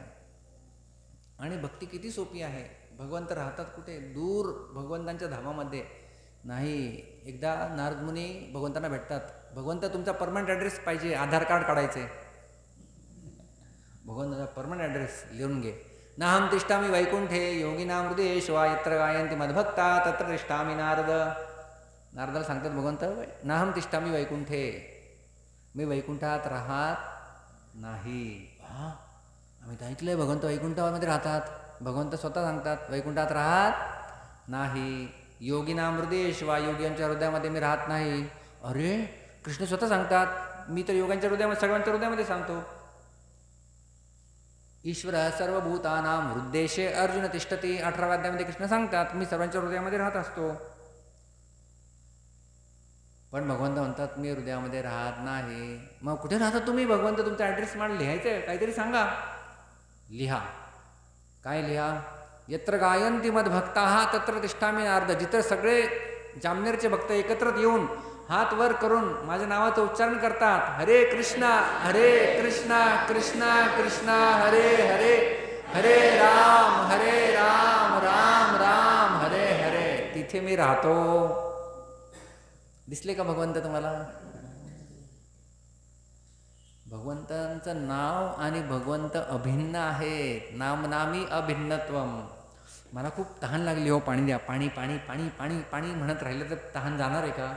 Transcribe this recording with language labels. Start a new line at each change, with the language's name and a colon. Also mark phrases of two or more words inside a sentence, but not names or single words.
Marathi: आणि भक्ती किती सोपी आहे. भगवंत राहतात कुठे? दूर भगवंतांच्या धामामध्ये नाही. एकदा नारद मुनी भगवंतांना भेटतात. भगवंत तुमचा
English: permanent address
Marathi: पाहिजे, आधार कार्ड काढायचे. भगवंताचा
English: permanent address
Marathi: लिहून घे.
Sanskrit: नाहम तिष्ठामी वैकुंठे योगिनाम हृदयेश्वा यत्र गायन्ति मद्भक्ता तत्र तिष्ठामी नारद.
Marathi: नारदाला सांगतात भगवंत,
Sanskrit: नाहम तिष्ठामी वैकुंठे,
Marathi: मी वैकुंठात राहत नाही. हां, आम्ही तर ऐकलंय भगवंत वैकुंठामध्ये राहतात. भगवंत स्वतः सांगतात वैकुंठात राहत नाही.
Sanskrit: योगिनाम हृदयेश्वा,
Marathi: योग्यांच्या हृदयामध्ये मी राहत नाही. अरे कृष्ण स्वतः सांगतात, मी तर योगांच्या हृदयामध्ये, सगळ्यांच्या हृदयामध्ये सांगतो.
Sanskrit: ईश्वर सर्वभूतानां हृद्देशे अर्जुन तिष्ठती.
Marathi: 18व्या अध्यायामध्ये कृष्ण सांगतात मी सर्वांच्या हृदयामध्ये राहत असतो. पण भगवंत म्हणतात मी हृदयामध्ये राहत नाही. मग कुठे राहतात तुम्ही? भगवंत तुमचा ॲड्रेस मला लिहायचं आहे, काहीतरी सांगा. लिहा. काय लिहा?
Sanskrit: यत्र गायन्ति मद्भक्ताः तत्र तिष्ठामि नारद.
Marathi: जिथं सगळे जामनेरचे भक्त एकत्र येऊन हात वर करून माझ्या नावाचं उच्चारण करतात,
Sanskrit: हरे कृष्णा कृष्णा कृष्णा हरे हरे, हरे राम राम राम हरे हरे,
Marathi: तिथे मी राहतो. दिसले का भगवंत तुम्हाला? भगवंतांचं नाव आणि भगवंत अभिन्न आहेत.
Sanskrit: नामनामी अभिन्नत्वम.
Marathi: मला खूप तहान लागली हो, पाणी द्या, पाणी पाणी पाणी पाणी पाणी म्हणत राहिलं तर तहान जाणार आहे का?